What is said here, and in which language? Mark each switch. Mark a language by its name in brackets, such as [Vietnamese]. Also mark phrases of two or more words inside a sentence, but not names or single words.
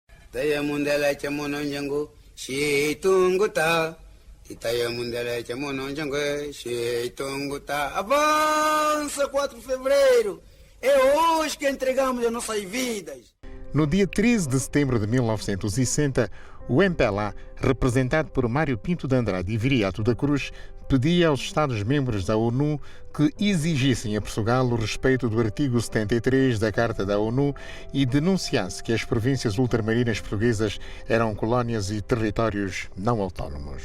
[Kimbundu] Taya mundala chamono jango, shitunguta. Itaya mundala chamono jango, shitunguta. [Portuguese] Avança 4 de fevereiro. É hoje que entregamos as nossas vidas. No dia 13 de setembro de 1960, o MPLA, representado por Mário Pinto de Andrade e Viriato da Cruz, pedia aos Estados-membros da ONU que exigissem a Portugal o respeito do artigo 73 da Carta da ONU e denunciasse que as províncias ultramarinas portuguesas eram colónias e territórios não autónomos.